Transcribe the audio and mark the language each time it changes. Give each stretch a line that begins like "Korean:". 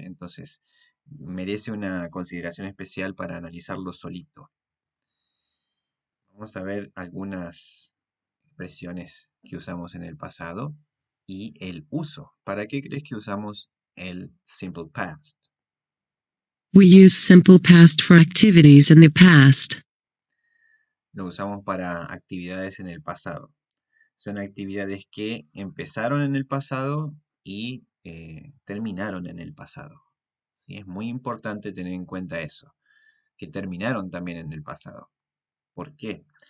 Spanish: Entonces merece una consideración especial para analizarlo solito. Vamos a ver algunas expresiones que usamos en el pasado y el uso. ¿Para qué crees que usamos el simple past?
English: We use simple past for activities in the past.
Spanish: Lo usamos para actividades en el pasado. Son actividades que empezaron en el pasado y terminaron en el pasado. ¿Sí? Es muy importante tener en cuenta eso, que terminaron también en el pasado. ¿Por qué?